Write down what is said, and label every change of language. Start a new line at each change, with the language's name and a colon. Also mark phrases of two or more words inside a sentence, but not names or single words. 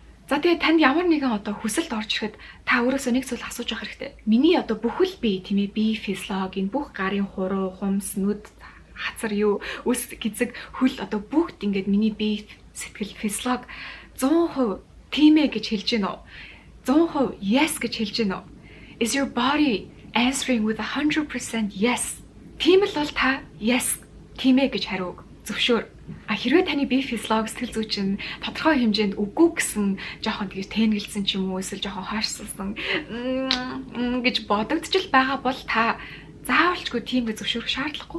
Mongolian: За тэгээ танд ямар нэгэн одоо хүсэлт орж ирэхэд та өөрөөсөө нэг зүйл асууж авах хэрэгтэй. Миний одоо бүхэл бие тийм ээ бие физиологи энэ бүх гарын хуруу, хумс, нүд, хацар юу, үс гизэг, хөл одоо бүгд ингээд миний бие сэтгэл физиологи 100% тийм ээ гэж хэлж гэнэ үү? 100% yes гэж хэлж гэнэ үү?
English: Is your body answering with 100% yes?
Mongolian: Тийм л бол та yes, тийм ээ гэж хариуг зөвшөөр. Хэрвээ таны бие физиологи сэтгэл зүй чинь тодорхой хэмжээнд үгүй гэсэн жоохон тэгж тэнгэлсэн ч юм уу эсвэл жоохон хойшсон гэж бодогдчихл байгаа бол та заавалчгүй тийм гэж зөвшөөрөх шаардлагагүй.